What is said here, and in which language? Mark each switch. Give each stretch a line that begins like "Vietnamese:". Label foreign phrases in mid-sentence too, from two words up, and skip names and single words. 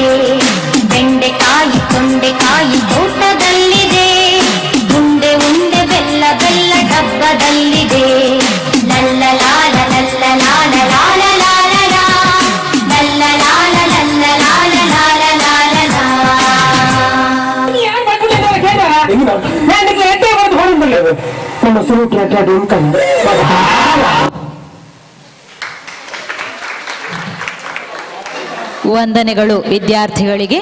Kannada: ಬೆಂಡೆಕಾಯಿ ತೊಂಡೆಕಾಯಿ ತೋಟದಲ್ಲಿದೆ, ಉಂಡೆ ಉಂಡೆ ಬೆಲ್ಲ ಬೆಲ್ಲ ಡಬ್ಬದಲ್ಲಿದೆ. ಲಲ್ಲ ಲಾಲ ಲಲ್ಲ ಲಾಲ ಲಾಲ ಲಾಲ ಲಾ, ಲಲ್ಲ ಲಾಲ ಲಲ್ಲ ಲಾಲ ಲಾಲ ಲಾಲ ಲಾ. ವಂದನೆಗಳು ವಿದ್ಯಾರ್ಥಿಗಳಿಗೆ.